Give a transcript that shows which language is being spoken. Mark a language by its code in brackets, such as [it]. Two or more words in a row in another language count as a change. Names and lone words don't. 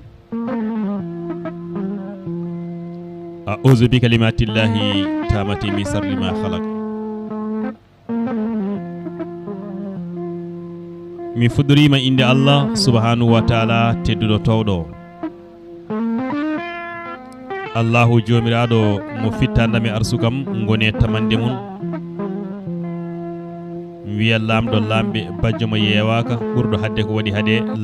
[ar] أعوذ بكلمات الله التامة من شر ما خلق. [ff] mi fudorima inde [ar] الله سبحانه وتعالى [ff] teddudo tawdo. Allahu jomiraɗo mo fittandami arsukam ngone tamande mun. Wiya lamɗo lamɓe bajjo mo yewaka ɓurɗo hadde ko waɗi hade